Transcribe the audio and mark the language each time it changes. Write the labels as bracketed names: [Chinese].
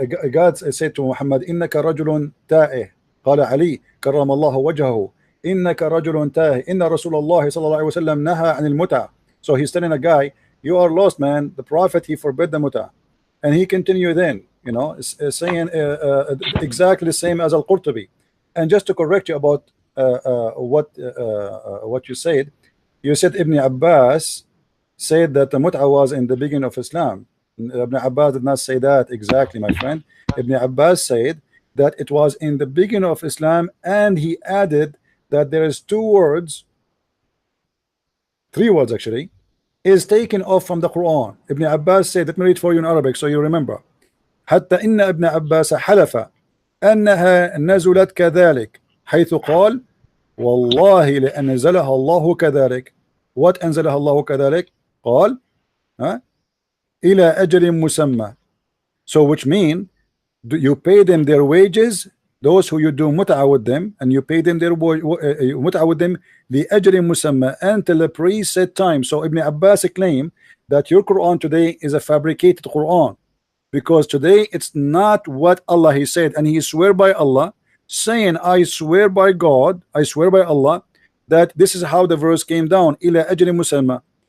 [English] God said to Muhammad, [Arabic] إنك رجل تائه. قال علي كرم الله وجهه إنك رجل تائه إن رسول الله صلى الله عليه وسلم نهى عن المتعة. [English] So he's telling a guy, you are lost, man. The Prophet, he forbid the muta, and he continued then, you know, saying exactly the same as Al-Qurtubi. And just to correct you about what you said Ibn Abbas said that the muta was in the beginning of Islam. Ibn Abbas did not say that exactly, my friend. Ibn Abbas said that it was in the beginning of Islam, and he added that there is 3 words actually, is taken off from the Quran. Ibn Abbas said, let me read for you in Arabic so you remember. [Arabic] حتى إن ابن عباس حلف أنها نزلت كذلك حيث قال والله لأنزلها الله كذلك. [English] What [Arabic] أنزلها الله كذلك? قال إلى أجل مسمى. [English] So which mean you pay them their wages, those who you do mut'a with them, and you pay them their mut'a with them the ajri musamma until the preset time. So Ibn Abbas claimed that your Quran today is a fabricated Quran, because today it's not what Allah he said, and he swear by Allah, saying I swear by God, I swear by Allah that this is how the verse came down, ila ajri musamma.